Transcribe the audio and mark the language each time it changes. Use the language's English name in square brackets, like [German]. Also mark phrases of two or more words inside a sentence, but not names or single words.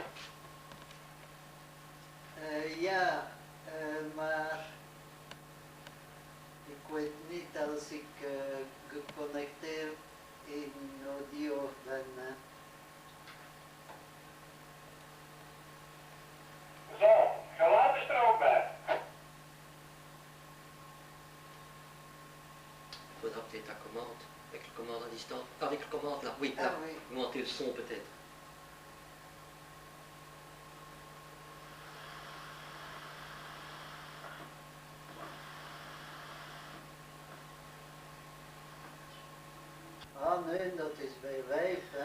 [Dutch] Ja, maar ik weet niet als ik geconnecteerd in audio ben. Hè. Zo, geluid is er ook bij. [French] Il faudra peut-être la commande. Avec la commande à distance. Avec la commande là, oui, Ah là. oui. Augmenter le son peut-être. [Dutch] Ah nee, dat is bij 5, hè.